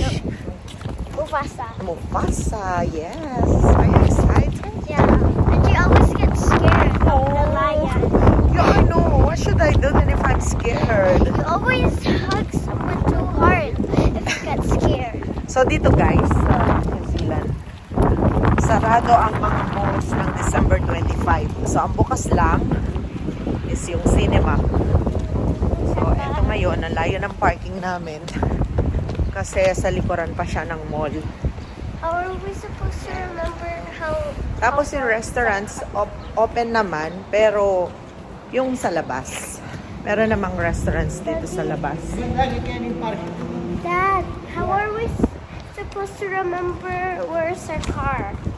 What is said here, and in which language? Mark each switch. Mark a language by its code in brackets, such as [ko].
[en] don't Mufasa. Mufasa, yes. Are you excited? Yeah. And she always gets scared of the lion. Yeah, I know. What should I do then if I'm scared? You always hug someone too hard if you get scared. [tl] So dito guys, sa New Zealand, sarado ang mga malls ng December 25. So ang bukas lang is yung cinema. So eto ngayon, ang layo ng parking namin kasi sa likuran pa siya ng mall. [en] How are we supposed to remember how... [tl] Tapos yung restaurants open naman, pero yung sa labas. Meron namang restaurants dito sa labas. Lagi kayo ng parking. [en] Dad, how are we supposed to remember where's our car?